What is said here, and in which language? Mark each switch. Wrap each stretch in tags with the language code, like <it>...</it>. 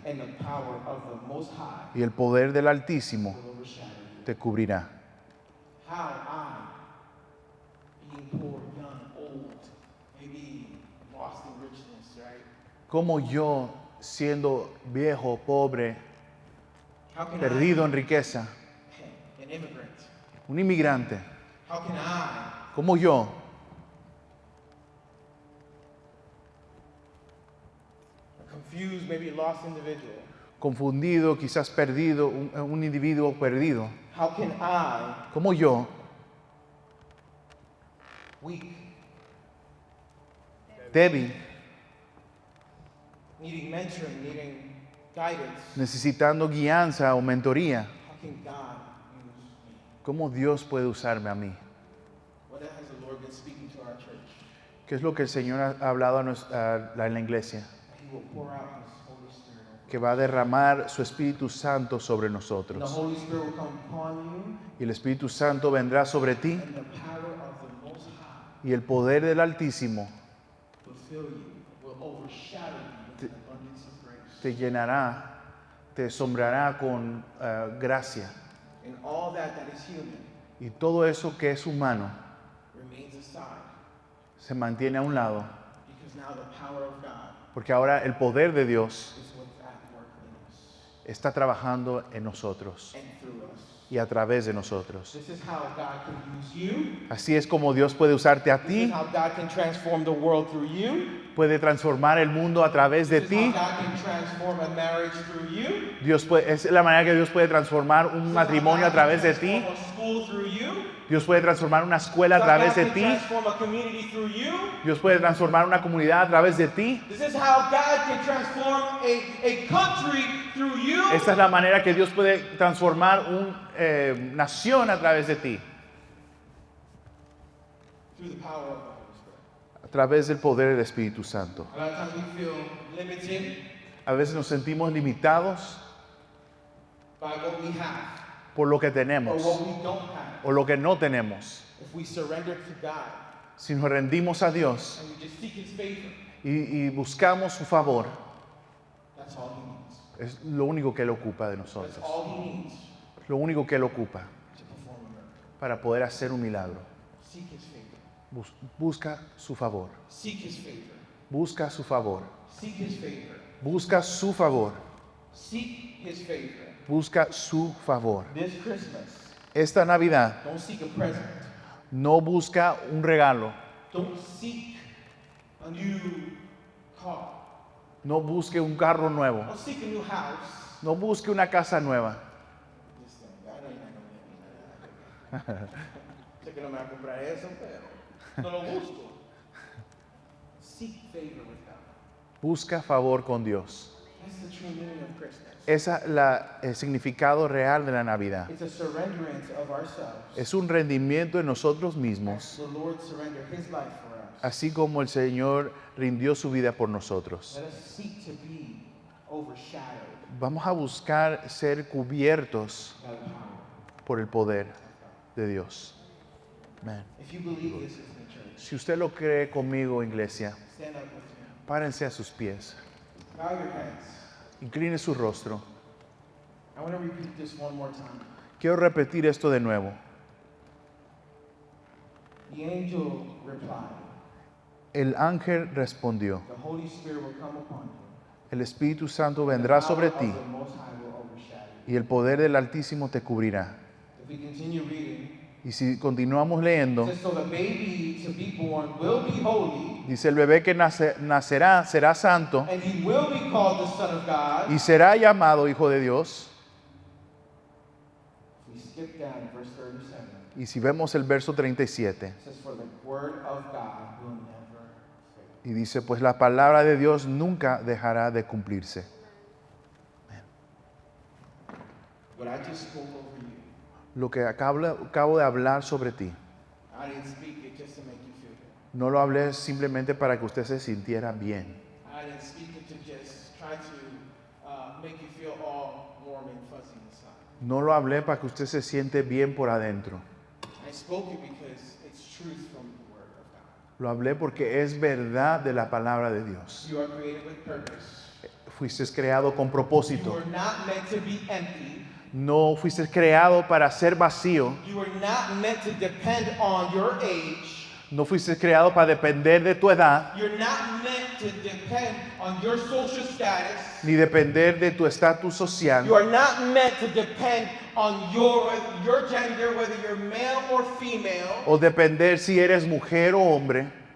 <en>and the power of the Most High</en> <es>y el poder del Altísimo</es> <en>will overshadow you.</en> <es>te cubrirá.</es> <en>How I, being poor, young, old, maybe lost in richness, right?</en> <es>Como yo, siendo viejo, pobre,</es> <en>How can</en> <es>perdido en riqueza,</es> <en>I, an immigrant,</en> <es>un inmigrante,</es> <en>how can I,</en> <es>como yo,</es> <en>a confused, maybe lost individual,</en> <es>confundido, quizás perdido, un individuo perdido,</es> <en>how can I,</en> <es>como yo,</es> <en>weak,</en> <es>débil,</es> <en>needing mentoring, needing guidance,</en> <es>necesitando guianza o mentoría,</es> <en>how can God use me?</en> <es>¿cómo Dios puede usarme a mí?</es> <en>What has the Lord been speaking to our church?</en> <es>¿Qué es lo que el Señor ha hablado en la iglesia?</es> <en>He will pour out His Holy Spirit</en> <es>que va a derramar su Espíritu Santo sobre</es> <en>And the</en> <es>nosotros.</es> <en>Holy Spirit will come upon</en> <es>Y el Espíritu Santo vendrá sobre ti</es> <en>you, and the power of the Most High</en> <es>y el poder del Altísimo</es> <en>will fill you, will overshadow you with an abundance of grace.</en> <es>te llenará, te sombrará con gracia.</es> <en>And all that is human</en> <es>Y todo eso que es humano</es> <en>remains aside,</en> <es>se mantiene a un lado,</es> <en>because now the power of God</en> <es>porque ahora el poder de Dios</es> <en>is what's at work in us</en> <es>está trabajando en nosotros</es> <en>and through us.</en> <es>y a través de nosotros.</es> <en>This is how God can use you.</en> <es>Así es como Dios puede usarte a</es> <en>This</en> <es>ti,</es> <en>is how God can transform the world through you.</en> <es>puede transformar el mundo a través de</es> <en>This is how</en> <es>ti.</es> <en>God can transform a marriage through you.</en> <es>Es la manera que Dios puede transformar un</es> <en>This is how</en> <es>matrimonio a</es> <en>God can</en> <es>través de ti.</es> <en>transform a school through you.</en> <es>Dios puede transformar una escuela a</es> <en>This is how</en> <es>través</es> <en>God</en> <es>de</es> <en>can</en> <es>ti.</es> <en>transform a community through you.</en> <es>Dios puede transformar una comunidad a través de ti.</es> <en>This is how God can transform a country through you.</en> <es>Esta es la manera que Dios puede transformar una nación a través de ti.</es> <en>Through the power of the Holy Spirit.</en> <es>A través del poder del Espíritu Santo.</es> <en>A lot of times we feel limited</en> <es>A veces nos sentimos limitados</es> <en>by what we have</en> <es>por lo que</es> <en>or</en> <es>tenemos</es> <en>what we don't have.</en> <es>o lo que no tenemos.</es> <en>If we surrender to God</en> <es>Si nos rendimos a Dios</es> <en>and we just seek His favor,</en> <es>y buscamos su favor,</es> <en>that's all He needs.</en> <es>es lo único que Él ocupa de</es> <en>That's</en> <es>nosotros.</es> <en>all He needs</en> <es>Lo único que Él ocupa</es> <en>to perform a miracle.</en> <es>para poder hacer un milagro.</es> <en>Seek His favor.</en> <es>Busca su favor.</es> <en>Seek His favor.</en> <es>Busca su favor.</es> <en>Seek His favor.</en> <es>Busca su favor.</es> <en>Seek His favor.</en> <es>Busca su favor.</es> <en>This Christmas,</en> <es>Esta Navidad</es> <en>don't seek a present.</en> <es>no busca un regalo.</es> <en>Don't seek a new car.</en> <es>No busque un carro nuevo.</es> <en>Don't seek a new house.</en> <es>No busque una casa nueva.</es> <en>This thing, I know you're not gonna get me.</en> <es>Sé que no me va a comprar eso, pero no lo busco.</es> <en>Seek favor with God.</en> <es>Busca favor con Dios.</es> <en>That's the true meaning of Christmas.</en> <es>Ese es el significado real de la Navidad.</es> <en>It's a surrenderance of ourselves.</en> <es>Es un rendimiento de nosotros mismos,</es> <en>The Lord surrendered His life for us.</en> <es>así como el Señor rindió su vida por nosotros.</es> <en>Let us seek to be overshadowed</en> <es>Vamos a buscar ser cubiertos</es> <en>by the power.</en> <es>por el poder de Dios. Amén.</es> <en>If you believe this is the church,</en> <es>Si usted lo cree conmigo, iglesia,</es> <en>stand up with me.</en> <es>párense a sus pies,</es> <en>Bow your heads.</en> <es>incline su rostro.</es> <en>I want to repeat this one more time.</en> <es>Quiero repetir esto de nuevo.</es> <en>The angel replied,</en> <es>El ángel respondió,</es> <en>the Holy Spirit will come upon you.</en> <es>el Espíritu Santo</es> <en>The</en> <es>vendrá</es> <en>power</en> <es>sobre</es> <en>of</en> <es>ti</es> <en>the Most High will overshadow you.</en> <es>y el poder del Altísimo te cubrirá.</es> <en>If we continue reading,</en> <es>Y si continuamos</es> <en>it</en> <es>leyendo,</es> <en>says, so the baby to be born will be holy,</en> <es>dice el bebé que nacerá será santo</es> <en>and he will be called the Son of God.</en> <es>y será llamado Hijo de Dios.</es> <en>If we skip down to verse 37,</en> <es>Y si vemos el verso 37,</es> <en>it says, for the word of God will never fail.</en> <es>y dice, pues la palabra de Dios nunca dejará de cumplirse.</es> <en>What I just spoke over you,</en> <es>Lo que acabo de hablar sobre ti,</es> <en>I didn't speak it just to make you feel good.</en> <es>no lo hablé simplemente para que usted se sintiera bien.</es> <en>I didn't speak it to just try to make you feel all warm and fuzzy inside.</en> <es>No lo hablé para que usted se siente bien por adentro.</es> <en>I spoke it because it's truth from the Word of God.</en> <es>Lo hablé porque es verdad de la palabra de Dios.</es> <en>You are created with purpose.</en> <es>Fuiste creado con</es> <en>You</en> <es>propósito.</es> <en>were not meant to be empty.</en> <es>No fuiste creado para ser vacío.</es> <en>You were not meant to depend on your age.</en> <es>No fuiste creado para depender de tu edad,</es> <en>You're not meant to depend on your social status.</en> <es>ni depender de tu estatus social,</es> <en>You are not meant to depend on your gender, whether you're male or female.</en> <es>o depender si eres mujer o hombre.</es>